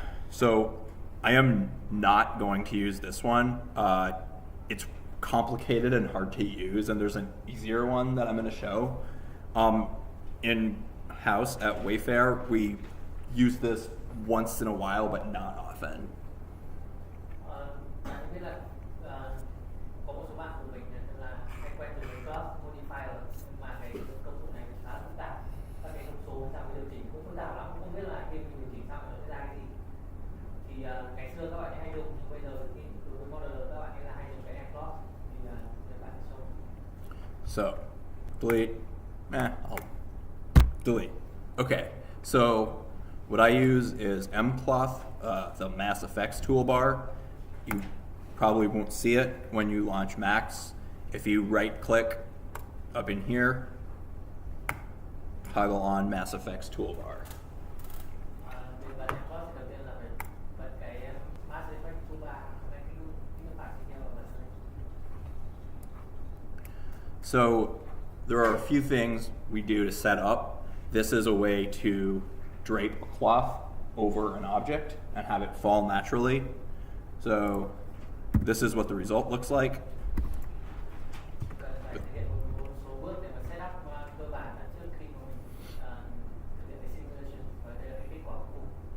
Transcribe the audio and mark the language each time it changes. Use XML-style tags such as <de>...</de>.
<en>So I am not going to use this one. It's complicated and hard to use, and there's an easier one that I'm going to show. In-house at Wayfair, we use this once in a while, but not often.</en> <vi>Bạn biết là có một số bạn của mình là hay quen dùng cái cloth modifier, nhưng mà cái công cụ này khá là phức tạp. Các cái thông số trong điều chỉnh cũng phức tạp lắm, cũng không biết là khi mình điều chỉnh xong nó sẽ ra cái gì. Thì ngày xưa các bạn ấy hay dùng, nhưng bây giờ khi đối với model các bạn ấy là hay dùng cái mCloth. Thì các bạn show.</vi> <en>So, delete. I'll delete. Okay, so what I use is mCloth, the Mass Effects toolbar. You probably won't see it when you launch Max. If you right-click up in here, toggle on Mass Effects toolbar.</en> <vi>Về phần mCloth thì đầu tiên là phải bật cái Mass Effect toolbar, cái bản video ở bật lên.</vi> <en>So there are a few things we do to set up. This is a way to drape a cloth over an object and have it fall naturally. So this is what the result looks like.</en> <vi>Cần phải thực hiện một số bước để mà setup cơ bản là trước khi mà mình thực hiện cái simulation, và đây là cái kết quả cuối cùng.</vi>